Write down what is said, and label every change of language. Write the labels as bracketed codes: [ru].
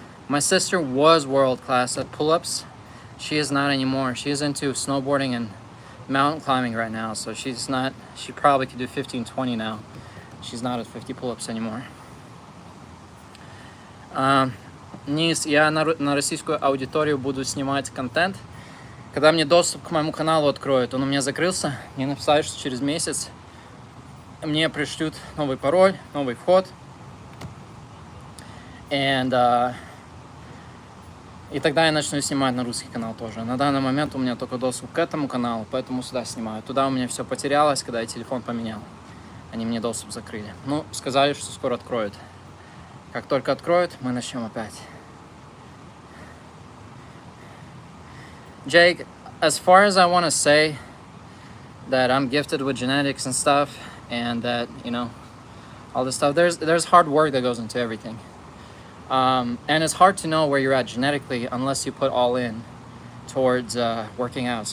[en] My sister was world class at pull-ups. She is not anymore. She is into snowboarding and mountain climbing right now, so she probably could do 15, 20 now. She's not at 50 pull-ups anymore. [ru] Низ, я на российскую аудиторию буду снимать контент. Когда мне доступ к моему каналу откроют, он у меня закрылся. Мне написали, что через месяц мне пришлют новый пароль, новый вход. И тогда я начну снимать на русский канал тоже. На данный момент у меня только доступ к этому каналу, поэтому сюда снимаю. Туда у меня все потерялось, когда я телефон поменял. Они мне доступ закрыли. Ну, сказали, что скоро откроют. Как только откроют, мы начнем опять. [en] Jake, as far as I want to say that I'm gifted with genetics and stuff, and that, all this stuff, there's hard work that goes into everything. And it's hard to know where you're at genetically unless you put all in towards working out.